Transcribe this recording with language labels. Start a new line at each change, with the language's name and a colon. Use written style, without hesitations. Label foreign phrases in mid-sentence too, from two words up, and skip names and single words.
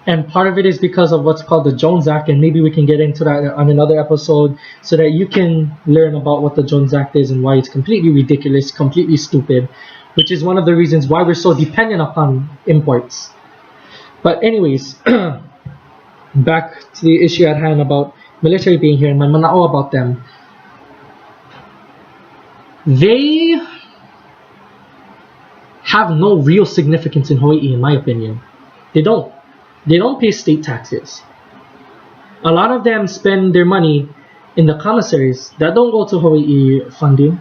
English: And part of it is because of what's called the Jones Act, and maybe we can get into that on another episode so that you can learn about what the Jones Act is and why it's completely ridiculous, completely stupid, which is one of the reasons why we're so dependent upon imports. But anyways, back to the issue at hand about military being here and my manaʻo about them. They have no real significance in Hawaiʻi, in my opinion. They don't. They don't pay state taxes. A lot of them spend their money in the commissaries that don't go to Hawaiʻi funding.